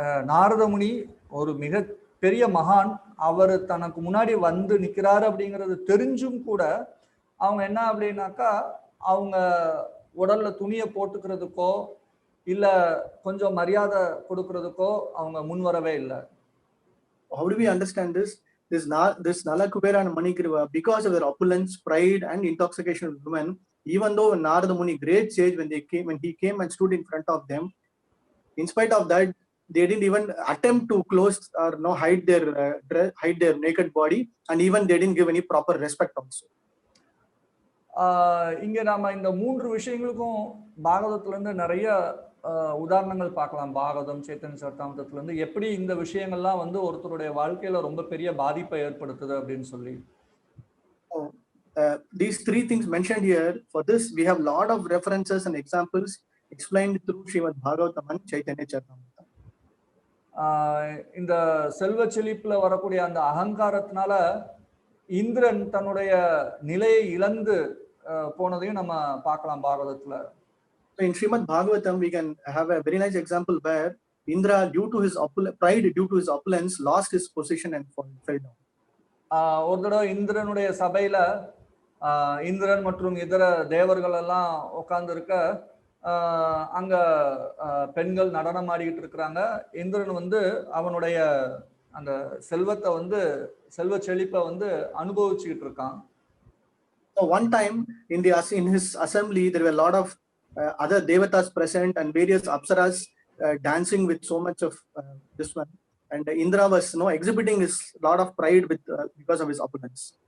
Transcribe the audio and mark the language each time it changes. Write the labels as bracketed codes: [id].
[ta] நாரத முனி ஒரு மிக பெரிய மகான், அவர் தனக்கு முன்னாடி வந்து நிற்கிறாரு அப்படிங்கிறது தெரிஞ்சும் கூட அவங்க என்ன அப்படின்னாக்கா அவங்க உடல்ல துணியை போட்டுக்கிறதுக்கோ இல்ல கொஞ்சம் மரியாதை கொடுக்கறதுக்கோ அவங்க முன்வரவே இல்லை. [en] How do we understand this? This Nalakubera and Manigriva, because of their opulence, pride, and intoxication of women, even though Narada Muni, great sage, when he came and stood in front of them, in spite of that, they didn't even attempt to close or hide their naked body, and even they didn't give any proper respect also. [ta] இங்க நாம இந்த 3 விஷயங்களுக்கும் பாகவதத்துல இருந்து நிறைய உதாரணங்கள் பார்க்கலாம். பாகவதம், சைத்தன்ய சரிதாமிர்தத்துல இருந்து எப்படி இந்த விஷயங்கள்லாம் வந்து ஒருத்தருடைய வாழ்க்கையில ரொம்ப பெரிய பாதிப்பை ஏற்படுத்துது அப்படின்னு சொல்லி. [en] These 3 things mentioned here, for this we have lot of references and examples explained through Srimad Bhagavatam and Chaitanya Charitamrita. [ta] இந்த செல்வ செழிப்புல வரக்கூடிய அந்த அகங்காரத்தினால இந்திரன் தன்னுடைய நிலையை இழந்து போனதையும் நம்ம பார்க்கலாம் பாகவதத்துல. [en] In Srimad Bhagavatam, we can have a very nice example where Indra, due to his pride, due to his opulence, lost his position and fell down. [ta] ஒரு தடவை இந்திரனுடைய சபையில இந்திரன் மற்றும் இதர தேவர்கள் எல்லாம் உட்கார்ந்து இருக்க, அங்க பெண்கள் நடனம் ஆடிக்கிட்டு இருக்கிறாங்க. இந்திரன் வந்து அவனுடைய அந்த செல்வத்தை வந்து செல்வ செழிப்பை வந்து அனுபவிச்சுக்கிட்டு இருக்கான். [en] So one time in his assembly, there were a lot of other devatas present and various apsaras dancing with so much of this one, and Indra was exhibiting his lot of pride with because of his opulence.